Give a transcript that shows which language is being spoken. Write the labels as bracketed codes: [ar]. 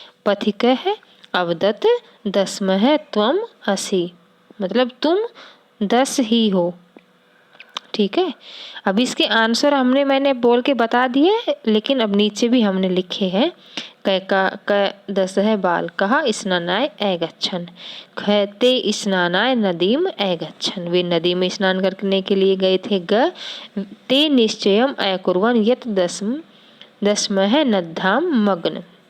[sa] पथिकः अवदत् 10मः त्वम् असि, [hi] मतलब तुम 10 ही हो। ठीक है। अब इसके आंसर मैंने बोल के बता दिए, लेकिन अब नीचे भी हमने लिखे हैं। [sa] क 10 है बालकाः स्नानाय अगच्छन्, ख ते स्नानाय नदीम अगच्छन्, [hi] वे नदी में स्नान करने के लिए गए थे। [sa] ग, ते निश्चयम अकुर्वन् यत् 10मः नद्यां मग्न।